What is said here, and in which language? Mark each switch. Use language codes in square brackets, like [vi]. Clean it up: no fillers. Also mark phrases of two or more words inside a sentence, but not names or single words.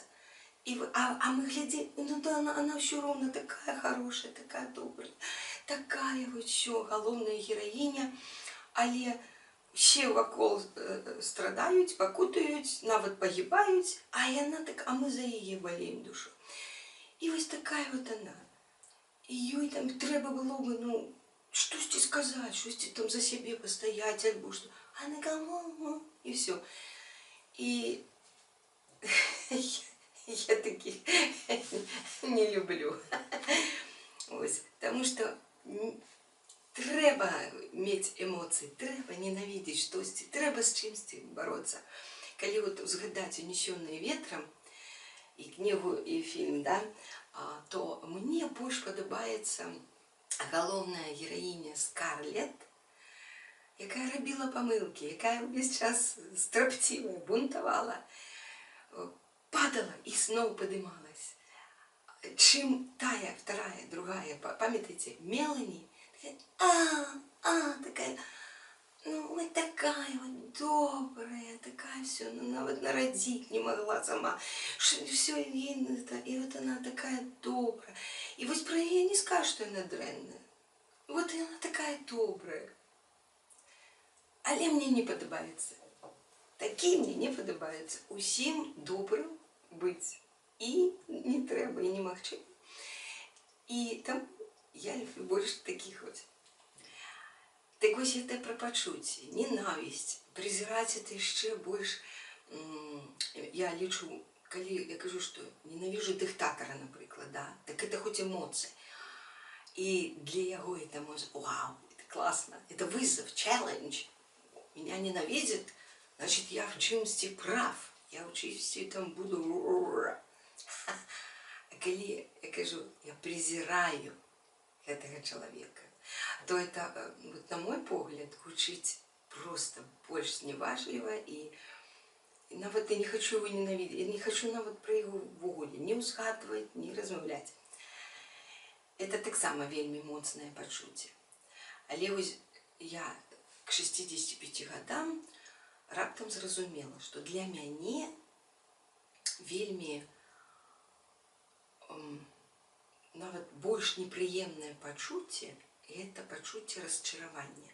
[be] А мы глядзім, ну да, она ўсё роўна [ru] такая хорошая, такая добрая, такая вот всё, [be] галоўная гераіня, але все вакол страдаюць, пакутаюць, нават пагибаюць, а яна так, а мы за яе болеем душу. І вось такая вот она. І ёй там трэба было бы, ну, штосьці сказаць, штосьці там за сябе пастаяць, альбо што. [ru] А она говорит, и все. И я таких не люблю. [be] Потому что трэба мець эмоцыі, трэба ненавідзець штосьці, трэба з чымсьці бароцца. Калі вот узгадаць [ru] «Унесённые ветром» [be] і кнігу, і фільм, да, то мне больш падабаецца галоўная гераіня Скарлетт, якая рабіла памылкі, якая ўвесь час страпцівая, бунтавала, падала і зноў падымалась. Чым тая, вторая, другая, памятаеце, Мелані, такая, ну, вот такая вот добрая, такая все, ну, нават народить не могла сама. [ru] Все, и вот она такая добрая. И вот про яе не скажешь, что она дрэнная. Вот и она такая добрая. [be] Але мне не падабаецца. Такі мне не падабаецца. Усім добрым быць. І не трэба, і немагчыма. І там я люблю больш такіх вот. Так вось это пра пачуцці, ненавісць, презираць это яшчэ больш. Я лічу, калі я кажу, што ненавіжу дыктатара, напрыклад, да, так это хоць эмоцыі. І для яго это можа, [ru] вау, это классно, это вызов, челлендж. Меня ненавидят, значит, я в чымсьці прав, я в чымсьці там буду. [be] А калі я кажу, я презираю гэтага чалавека, то это, вот, на мой погляд, гучыць просто больш зневажліва, і нават я не хочу [ru] его ненавидеть, [be] я не хочу нават про яго ввогуле не ўзгадваць, не размаўляць. Это таксама вельмі моцнае пачуцце. Але вось я к 65 годам раптам зразумела, што для мяне вельмі нават больш непрыемнае пачуцце – это пачуцце расчаравання.